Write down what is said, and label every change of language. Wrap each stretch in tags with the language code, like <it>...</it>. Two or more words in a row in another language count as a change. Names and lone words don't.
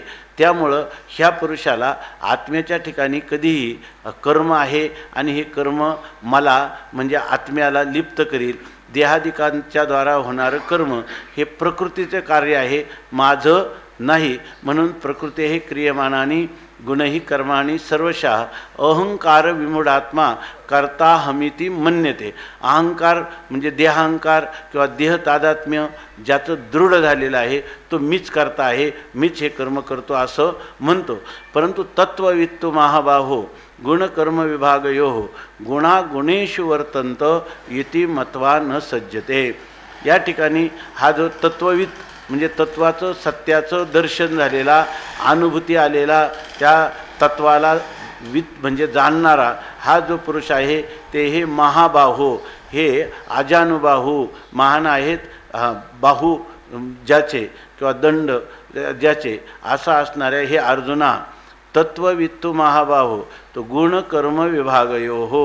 <mr>त्यामुळं ह्या पुरुषाला आत्म्याच्या ठिकाणी कधीही कर्म आहे आणि हे कर्म मला म्हणजे आत्म्याला लिप्त करील. देहादिकांच्या द्वारा होणारं कर्म हे प्रकृतीचे कार्य आहे, माझं नाही.</mr> <sa>म्हणून प्रकृती हे क्रियमानानी गुणही कर्माणी सर्वशः अहंकार विमूढात्मा करता हमिती मन्यते.</sa> <mr>अहंकार म्हणजे देहांकार किंवा देह तादात्म्य ज्याचं दृढ झालेलं आहे तो मीच करता आहे, मीच हे कर्म करतो असं म्हणतो.</mr> <sa>परंतु तत्ववित्तु महाबाहो गुणकर्म विभागयो गुणागुणेषु वर्तंत इति मत्वा न सज्जते.</sa> <mr>या ठिकाणी हा जो तत्ववित म्हणजे तत्वाचं सत्याचं दर्शन झालेला, अनुभूती आलेला, त्या तत्वाला म्हणजे जाणणारा हा जो पुरुष आहे ते हे महाबाहो, हे अजानुबाहू महान आहेत, बाहू ज्याचे किंवा दंड ज्याचे असा असणाऱ्या हे अर्जुना</mr> <sa>तत्ववित्तू महाबाहो,</sa> <mr>तो</mr> <sa>गुण कर्म विभागयो</sa> <mr>हो.</mr>